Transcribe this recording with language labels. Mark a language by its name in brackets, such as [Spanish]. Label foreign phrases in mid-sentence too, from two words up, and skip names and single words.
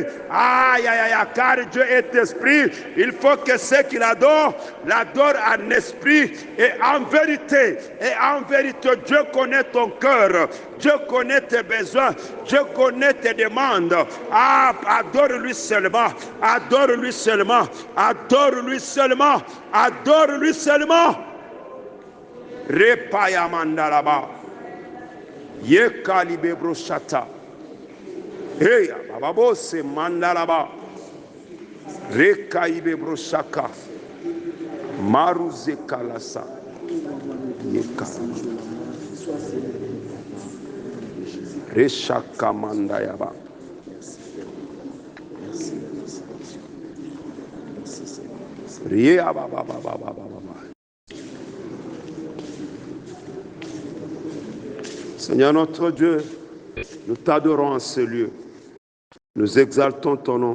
[French] Car Dieu est esprit, il faut que ceux qui l'adorent en esprit et en vérité. Et en vérité, Dieu connaît ton cœur, Dieu connaît tes besoins, Dieu connaît tes demandes. Adore-lui seulement, adore-lui seulement, adore-lui seulement, adore-lui seulement. Repaya mandalaba, yekalibe brochata, hey, bababo se mandalaba, rekaibe brochaka, maruze kalasa, yekalaba, reshaka mandayaba. Seigneur notre Dieu, nous t'adorons en ce lieu. Nous exaltons ton nom.